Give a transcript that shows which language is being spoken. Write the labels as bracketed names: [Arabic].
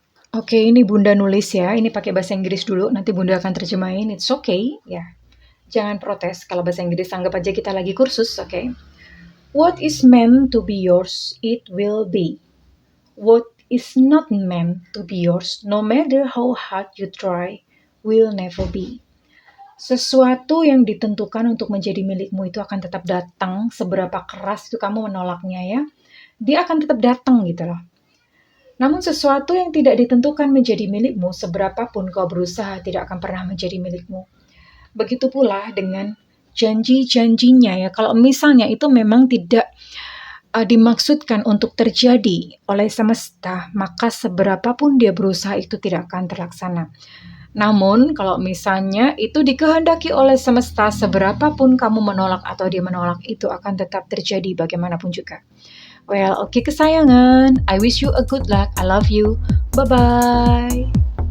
[Indonesian] Oke, ini Bunda nulis ya, ini pakai bahasa Inggris dulu, nanti Bunda akan terjemahin, [English] it's okay, [Indonesian] ya. Jangan protes kalau bahasa Inggris, anggap aja kita lagi kursus, oke. [English] What is meant to be yours, it will be. What is not meant to be yours, no matter how hard you try, will never be. [Indonesian] Sesuatu yang ditentukan untuk menjadi milikmu itu akan tetap datang, seberapa keras itu kamu menolaknya ya, dia akan tetap datang gitu loh. Namun sesuatu yang tidak ditentukan menjadi milikmu, seberapapun kau berusaha, tidak akan pernah menjadi milikmu. Begitu pula dengan janji-janjinya ya, kalau misalnya itu memang tidak dimaksudkan untuk terjadi oleh semesta, maka seberapapun dia berusaha itu tidak akan terlaksana. Namun, kalau misalnya itu dikehendaki oleh semesta, seberapapun kamu menolak atau dia menolak, itu akan tetap terjadi bagaimanapun juga. [English] Well, [Indonesian] oke kesayangan. [English] I wish you a good luck. I love you. Bye-bye.